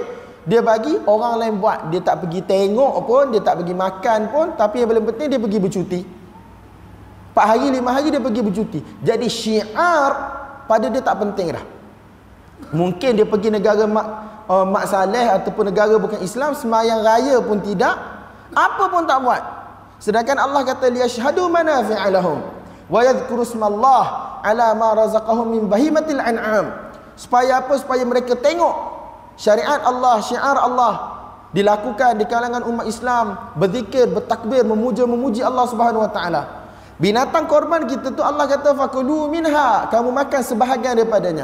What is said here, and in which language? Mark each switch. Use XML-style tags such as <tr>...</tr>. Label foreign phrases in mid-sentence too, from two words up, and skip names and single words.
<ms>Dia bagi, orang lain buat. Dia tak pergi tengok pun, dia tak pergi makan pun, tapi yang paling penting dia pergi bercuti. 4 hari, 5 hari dia pergi bercuti. Jadi syiar pada dia tak penting dah. Mungkin dia pergi negara Mak Saleh ataupun negara bukan Islam, sembahyang raya pun tidak, apa pun tak buat. Sedangkan Allah kata</ms> <ar>ليشهدوا منافع لهم ويذكروا اسم الله على ما رزقهم من بهيمة الأنعام.</ar> <ms>Supaya apa? Supaya mereka tengok syariat Allah, syiar Allah dilakukan di kalangan umat Islam, berzikir, bertakbir, memuji Allah</ms> <ar>سبحانه وتعالى.</ar> <ms>Binatang korban kita tu Allah kata</ms> <ar>فكلوا منها,</ar> <ms>kamu makan sebahagian daripadanya.</ms>